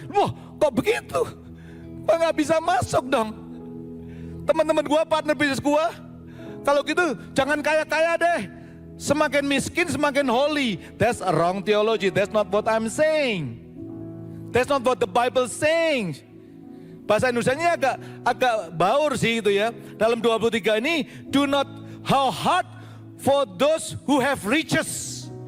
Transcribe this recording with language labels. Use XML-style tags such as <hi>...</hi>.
<id>Wah, kok begitu? Kok gak bisa masuk dong? Teman-teman gua, partner bisnis gua, kalau gitu jangan kaya-kaya deh. Semakin miskin semakin holy.</id> <en>That's a wrong theology. That's not what I'm saying. That's not what the Bible saying.</en> <id>Bahasa Indonesianya agak baur sih itu ya. Dalam 23 ini,</id> <en>do not how hard for those who have riches.</en>